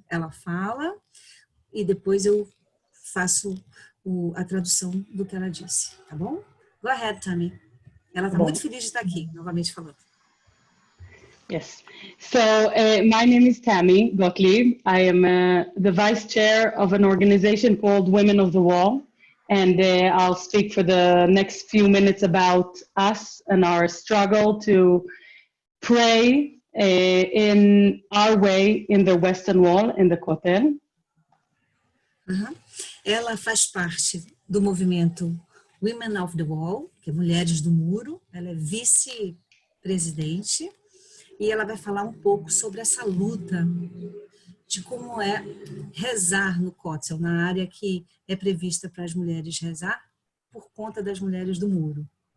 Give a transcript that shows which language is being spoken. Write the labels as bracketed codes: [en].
[pt] Ela fala e depois eu faço a tradução do que ela disse, tá bom? [en] Go ahead, [pt] Tammy. Ela está muito feliz de estar aqui, novamente falando. [en] Yes. So my name is Tammy Gottlieb. I am the vice chair of an organization called Women of the Wall. And I'll speak for the next few minutes about us and our struggle to pray in our way in the Western Wall, in the Kotel. [pt] Ela faz parte do movimento Women of the Wall, que é Mulheres do Muro. Ela é vice-presidente. E ela vai falar um pouco sobre essa luta de como é rezar no Kotel, na área que é prevista para as mulheres rezar, por conta das mulheres do muro.